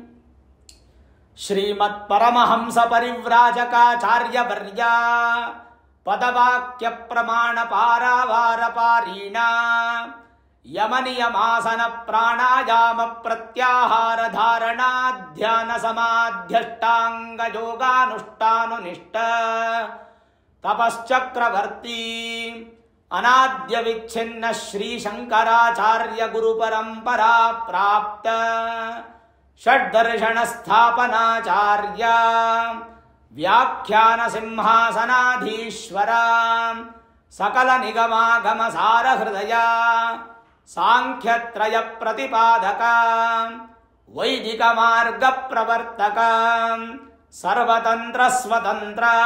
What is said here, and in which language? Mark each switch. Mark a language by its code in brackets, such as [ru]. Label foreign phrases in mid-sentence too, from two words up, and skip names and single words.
[sa] ಶ್ರೀಮತ್ ಪರಮಹಂಸ ಪರಿವ್ರಾಜಕಾಚಾರ್ಯವರ್ಯ ಪದವಾಕ್ಯ ಪ್ರಮಾಣ ಪಾರಾವಾರ ಪಾರೀಣ ಯಮನಿಯಮಾಸನ ಪ್ರಾಣಾಯಾಮ ಪ್ರತ್ಯಾಹಾರ ಧಾರಣಾ ಧ್ಯಾನ ಸಮಾಧ್ಯಷ್ಟಾಂಗ ಯೋಗಾನುಷ್ಠಾನುನಿಷ್ಠ ತಪಶ್ಚಕ್ರವರ್ತಿ ಅನಾದ್ಯ ವಿಚ್ಛಿನ್ನ ಶ್ರೀ ಶಂಕರಾಚಾರ್ಯ ಗುರು ಪರಂಪರಾ ಪ್ರಾಪ್ತ ಷಡ್ದರ್ಶನ ಸ್ಥಾಪನಾಚಾರ್ಯ ವ್ಯಾಖ್ಯಾನ ಸಿಂಹಾಸನಾಧೀಶ್ವರ ಸಕಲ ನಿಗಮಾಗಮ ಸಾರ ಹೃದಯ ಸಾಂಖ್ಯತ್ರಯ ಪ್ರತಿಪಾದಕ ವೈದಿಕ ಮಾರ್ಗ ಪ್ರವರ್ತಕ ಸರ್ವತಂತ್ರ ಸ್ವತಂತ್ರ